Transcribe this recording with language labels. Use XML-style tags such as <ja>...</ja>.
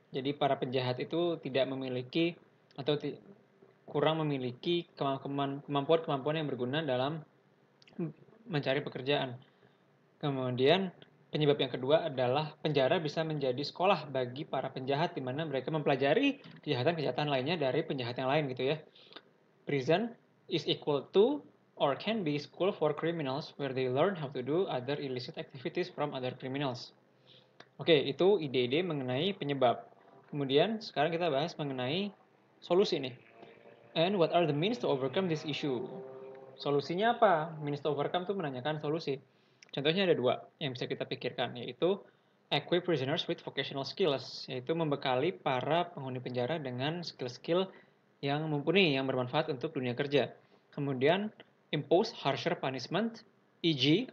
<id>Jadi para penjahat itu tidak memiliki atau kurang memiliki kemampuan-kemampuan yang berguna dalam mencari pekerjaan. Kemudian penyebab yang kedua adalah penjara bisa menjadi sekolah bagi para penjahat di mana mereka mempelajari kejahatan-kejahatan lainnya dari penjahat yang lain gitu ya.</id> <en>Prison is equal to or can be school for criminals where they learn how to do other illicit activities from other criminals.</en> <id>Oke, itu ide-ide mengenai penyebab. Kemudian sekarang kita bahas mengenai solusi nih.</id> <en>And what are the means to overcome this issue?</en> <id>Solusinya apa? Means to overcome itu menanyakan solusi. Contohnya ada dua yang bisa kita pikirkan, yaitu equip prisoners with vocational skills, yaitu membekali para penghuni penjara dengan skill-skill yang mumpuni, yang bermanfaat untuk dunia kerja.</id> <en>Kemudian, impose harsher punishment, e.g.</en>